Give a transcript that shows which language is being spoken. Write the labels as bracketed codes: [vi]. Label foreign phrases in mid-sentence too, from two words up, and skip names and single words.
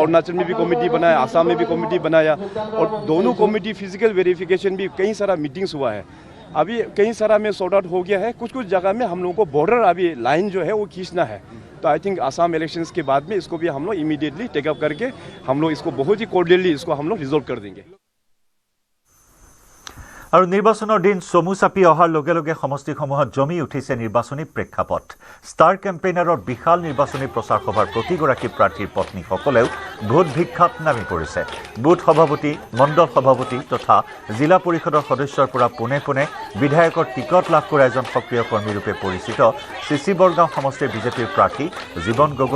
[hi] अरुणाचल में भी कमेटी बनाया, आसाम में भी कमेटी बनाया और दोनों कमेटी [en] physical verification [hi] भी कई सारा मीटिंग्स हुआ है। अभी कई सारा में [en] sort out [hi] हो गया है। कुछ जगह में हम लोगों को बॉर्डर अभी लाइन जो है वो खींचना है। तो [en] I think [hi] आसाम इलेक्शंस के बाद में इसको भी हम लोग [en] immediately take up [hi] करके हम लोग इसको बहुत ही कोर्डियली इसको हम लोग रिजोल्व कर देंगे। [as] আৰু নিৰ্বাচনৰ দিন চমু চাপি অহাৰ লগে লগে সমষ্টিসমূহত জমি উঠিছে নিৰ্বাচনী প্ৰেক্ষাপট। [en] star campaignerৰ [as] বিশাল নিৰ্বাচনী প্ৰচাৰ সভাৰ প্ৰতিগৰাকী প্ৰাৰ্থীৰ পত্নীসকলেও ভোট ভিক্ষাত নামি পৰিছে। বুথ সভাপতি, মণ্ডল সভাপতি তথা জিলা পৰিষদৰ সদস্যৰ পৰা পোনে পোনে বিধায়কৰ টিকট লাভ কৰা এজন সক্ৰিয় কৰ্মীৰূপে পৰিচিত চিচি বৰগাঁও সমষ্টিৰ বিজেপিৰ প্ৰাৰ্থী জীৱন গগৈ।